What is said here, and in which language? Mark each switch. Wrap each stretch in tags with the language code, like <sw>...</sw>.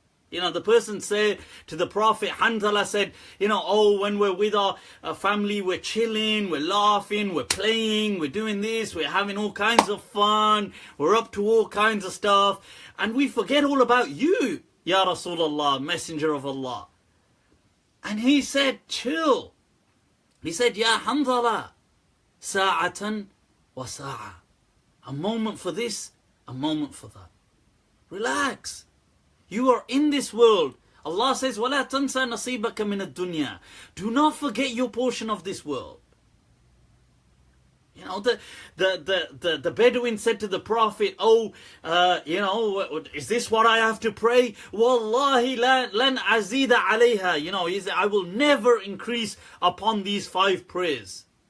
<en>You know, the person said to the Prophet, Hanzala said, you know, oh, when we're with our family, we're chilling, we're laughing, we're playing, we're doing this, we're having all kinds of fun, we're up to all kinds of stuff, and we forget all about you, Ya Rasulullah, Messenger of Allah. And he said, chill. He said, Ya Hanzala,</en> <ar>sa'atan wa sa'a.</ar> <en>A moment for this, a moment for that. Relax. You are in this world.</en> <ar>Allah says, وَلَا تَنْسَى نَصِيبَكَ مِنَ الدُّنْيَا.</ar> <en>Do not forget your portion of this world. You know, the Bedouin said to the Prophet, oh, you know, is this what I have to pray?</en> <ar>Wallahi lan azida alayha.</ar> <en>You know, I will never increase upon these 5 prayers.</en>